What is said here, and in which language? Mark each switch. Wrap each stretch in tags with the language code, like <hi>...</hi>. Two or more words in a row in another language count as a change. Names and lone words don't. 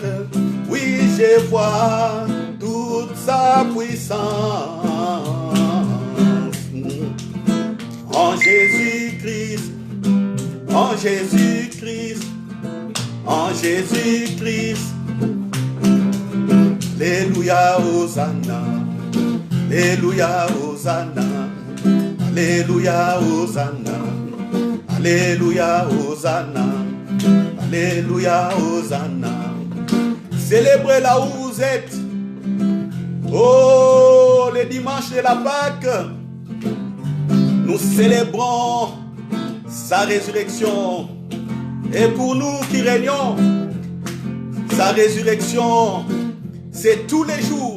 <fr>Oui, je vois toute sa puissance. En Jésus-Christ, en Jésus-Christ, en Jésus-Christ. Alléluia, Hosanna, Alléluia, Hosanna, Alléluia, Hosanna, Alléluia, Hosanna, Alléluia, Hosanna. Célébrez là où vous êtes. Oh, le dimanche de la Pâque, nous célébrons sa résurrection. Et pour nous qui régnons, sa résurrection, c'est tous les jours.</fr>